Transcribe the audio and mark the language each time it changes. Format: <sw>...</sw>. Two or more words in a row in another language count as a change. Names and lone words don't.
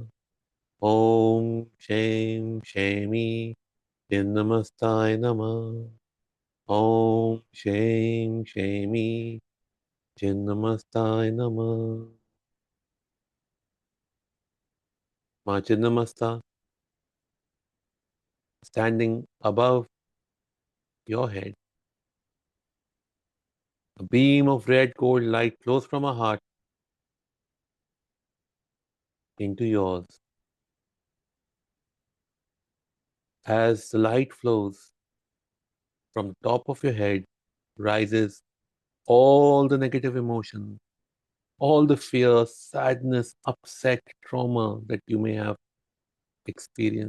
<sa>ॐ शेम शेमी छिन्नमस्तायै नमः. ॐ शेम शेमी छिन्नमस्तायै नमः.</sa> <en>Ma Chinnamasta standing above your head. A beam of red gold light flows from her heart into yours. As the light flows from the top of your head, rises all the negative emotions, all the fear, sadness, upset, trauma that you may have experienced.</en>